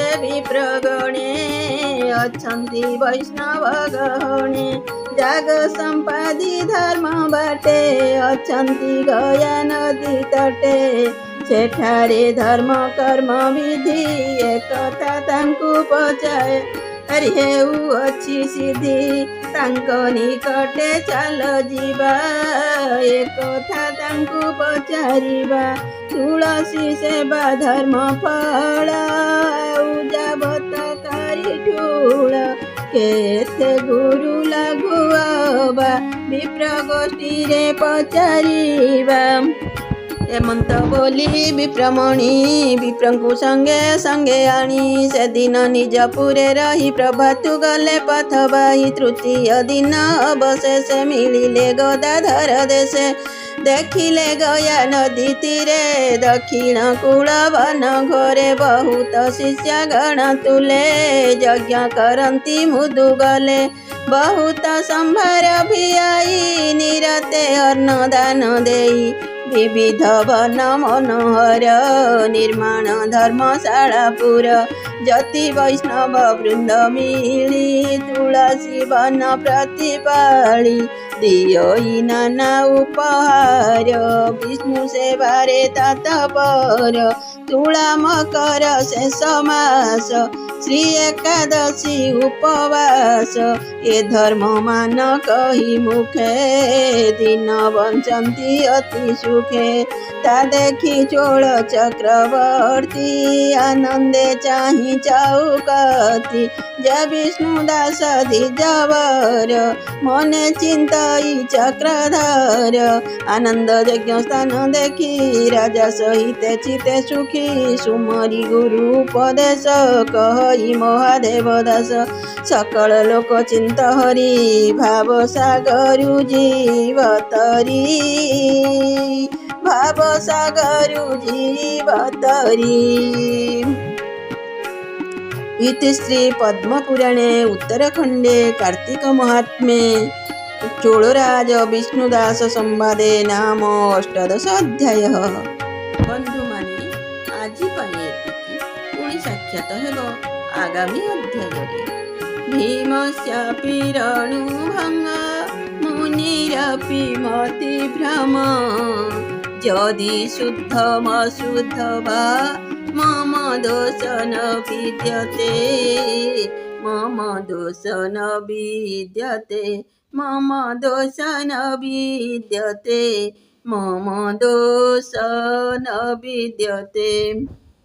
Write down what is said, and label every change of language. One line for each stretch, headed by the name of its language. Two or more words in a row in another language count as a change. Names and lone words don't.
Odia: ବିପ୍ରଗଣେ ଅଛନ୍ତି ବୈଷ୍ଣବ ଗହଣେ ଯାଗ ସମ୍ପାଦି ଧର୍ମ ବାଟେ ଅଛନ୍ତି ଗୟା ନଦୀ ତଟେ ସେଠାରେ ଧର୍ମ କର୍ମ ବିଧି ଏକ କଥା ତାଙ୍କୁ ପଚାଏ ଅରେ ହେଉ ଅଛି ସିଦ୍ଧି ତାଙ୍କ ନିକଟେ ଚଳ ଯିବା ଏକ କଥା ତାଙ୍କୁ ପଚାରିବା ତୁଳସୀ ସେବା ଧର୍ମ ଫଳ ଯାବତ କରି ଠୁଳ କେତେ ଗୁରୁ ଲାଗୁଆବା ବିପ୍ର ଗୋଷ୍ଠୀ ରେ ପଚାରିବା ଏମନ୍ତ ବୋଲି ବିପ୍ରମଣି ବିପ୍ରଙ୍କୁ ସଙ୍ଗେ ସଙ୍ଗେ ଆଣି ସେ ଦିନ ନିଜପୁରେ ରହି ପ୍ରଭାତୁ ଗଲେ ପଥବାହି ତୃତୀୟ ଦିନ ଅବଶେଷେ ମିଳିଲେ ଗଦାଧର ଦେଶେ ଦେଖିଲେ ଗୟା ନଦୀ ତୀରେ ଦକ୍ଷିଣ କୂଳ ବନ ଘୋରେ ବହୁତ ଶିଷ୍ୟ ଗଣ ତୁଲେ ଯଜ୍ଞ କରନ୍ତି ମୁଦୁ ଗଲେ ବହୁତ ସମ୍ଭାର ଭିଆଇ ନିରତେ ଅନ୍ନଦାନ ଦେଇ ବିବିଧ ବନ ମନୋହର ନିର୍ମାଣ ଧର୍ମଶାଳାପୁର ଯତି ବୈଷ୍ଣବ ବୃନ୍ଦ ମିଳି ତୁଳସୀ ବନ ପ୍ରତିପାଳି ଦିଓଇ ନାନା ଉପହାର ବିଷ୍ଣୁ ସେବାରେ ତତ୍ପର ତୁଳା ମକର ଶେଷ ମାସ ଶ୍ରୀ ଏକାଦଶୀ ଉପବାସ ଏ ଧର୍ମ ମାନ କହି ମୁଖେ ଦିନ ବଞ୍ଚନ୍ତି ଅତି ସୁଖେ ତା ଦେଖି ଚୋଳ ଚକ୍ରବର୍ତ୍ତୀ ଆନନ୍ଦେ ଚାହିଁ ଚଉକତି ଜୟ ବିଷ୍ଣୁ ଦାସ ଦ୍ୱିଜବର ମନେ ଚିନ୍ତଇ ଚକ୍ରଧର ଆନନ୍ଦ ଯଜ୍ଞ ସ୍ଥାନ ଦେଖି ରାଜା ସହିତ ଚିତ୍ତେ ସୁଖୀ ସୁମରି ଗୁରୁ ଉପଦେଶ କହି ମହାଦେବ ଦାସ ସକଳ ଲୋକ ଚିନ୍ତ ହରି ଭବ ସାଗରୁ ଜୀବତରି ଭବ ସାଗରୁ ଜୀବତରି।
Sanskrit: इति श्री पद्मपुराणे उत्तरखंडे कार्तिक महात्म्ये चोळराज विष्णुदास संवादे नाम अष्टादश अध्याय।
Odia: ବନ୍ଧୁ ମାନେ ଆଜି ପାଇଁ ଏତିକି ପୁଣି ସାକ୍ଷାତ ହେବ ଆଗାମୀ ଅଧ୍ୟାୟ।
Sanskrit: भीमस्यापि रणुभंग मुनिरपि मति भ्रम यदि शुद्धमशुद्ध वा मम दोष न विद्यते मम दोष न विद्यते मम दोष न विद्यते मम दोष न विद्यते।